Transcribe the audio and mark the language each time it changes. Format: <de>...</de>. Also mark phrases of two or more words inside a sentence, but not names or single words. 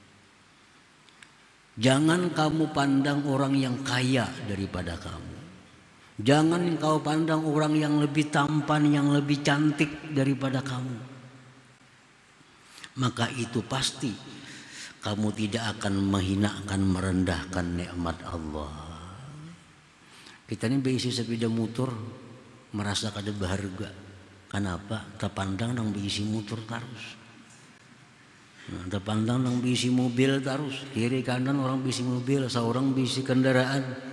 <id>Jangan kamu pandang orang yang kaya daripada kamu. Jangan kau pandang orang yang lebih tampan, yang lebih cantik daripada kamu. Maka itu pasti kamu tidak akan menghinakan, merendahkan nikmat Allah.</id> <bjn>Kita ini berisi sepeda motor merasa kada berharga.</bjn> <id>Kenapa?</id> <bjn>Terpandang nang berisi motor terus. Nah, terpandang nang berisi mobil terus.</bjn> <id>Kiri kanan orang berisi mobil, seorang berisi kendaraan.</id>